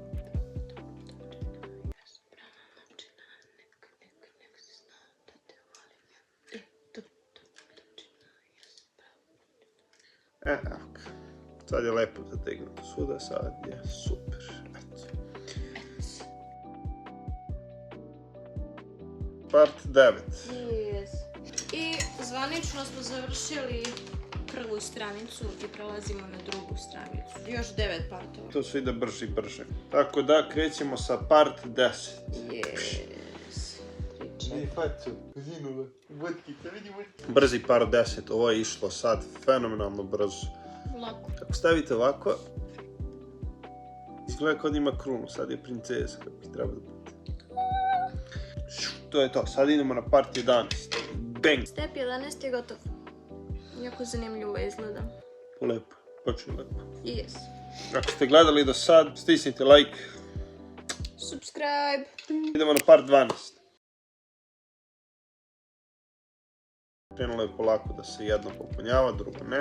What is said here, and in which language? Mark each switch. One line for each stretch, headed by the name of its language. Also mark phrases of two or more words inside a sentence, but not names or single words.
Serbian: Evo ga. Sad je lepo zategnuto svuda, sad je super. Eto. Part 9. Yes. I zvanično smo završili prvu stranicu i prelazimo na drugu stranicu. Još 9 partova. To sve ide brže i brže. Tako da krećemo sa part 10. Yes. Brzi part 10, ovo je išlo sad fenomenalno brzo. Lako. Ako stavite ovako, izgleda kao da ima krunu, sad je princeza kako bi treba da bude. To je to, sad idemo na part 11. Bang! Step 11 je gotov. Jako zanimljivo izgleda. Lepo, baš je lepo. Yes. Ako ste gledali do sad, stisnite like. Subscribe. Idemo na part 12. Krenulo je polako da se jedno popunjava, drugo ne.